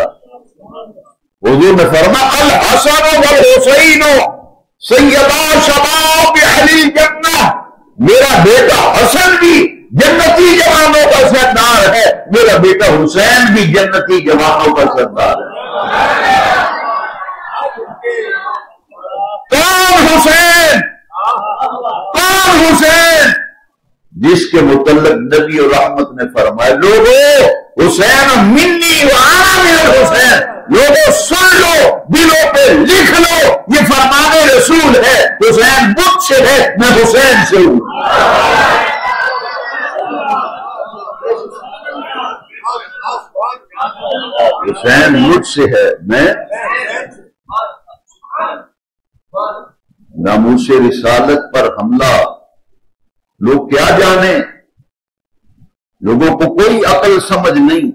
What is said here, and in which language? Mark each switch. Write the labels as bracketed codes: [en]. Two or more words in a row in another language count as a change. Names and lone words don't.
[ur] حضور نے فرمایا [ar] الحسن والحسین سیدا شباب اہل الجنہ، [ur] میرا بیٹا حسن بھی جنتی جوانوں کا سردار ہے، میرا بیٹا حسین بھی جنتی جوانوں کا سردار ہے۔ کون حسین؟ کون حسین؟ جس کے متعلق نبی اور رحمت نے فرمایا لوگوں [ar] حسین منی و انا من الحسین، [ur] لوگوں سن لو، دلوں پہ لکھ لو، یہ فرمان رسول ہے، حسین مجھ سے ہے، میں حسین سے ہوں۔ حسین مجھ سے ہے، میں ناموس رسالت پر حملہ لوگ کیا جانیں، لوگوں کو کوئی عقل سمجھ نہیں۔